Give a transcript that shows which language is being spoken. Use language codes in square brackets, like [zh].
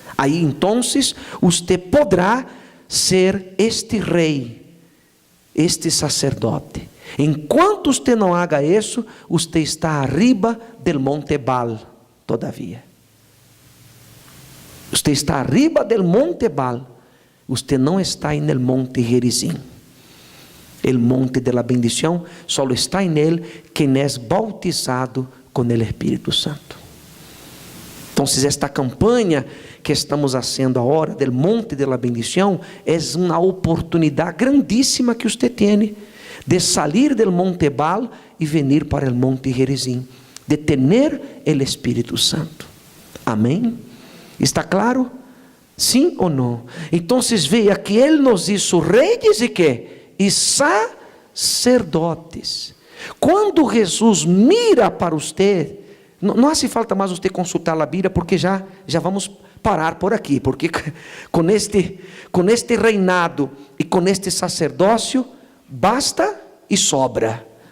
[pt] Aí então você poderá ser este rei, este sacerdote. Enquanto você não haga isso, você está [es] arriba del monte Ebal todavia. [pt] Você está [es] arriba del monte Ebal. [pt] Você não está [es] en el monte Gerizim. El monte de la bendición solo está en él quien es bautizado con el Espíritu Santo. Entonces esta campaña que estamos haciendo ahora del monte de la bendición es una oportunidad grandísima que usted tiene de salir del monte Ebal y venir para el monte Gerizim, de tener el Espíritu Santo. Amén. ¿Está claro? ¿Sí o no? Entonces vea que Él nos hizo reyes y ¿qué? [pt] E sacerdotes. Quando Jesus mira para você, não [es] hace falta [pt] mais você consultar a Bíblia, porque já vamos parar por aqui, porque com este reinado e com este sacerdócio, basta e sobra.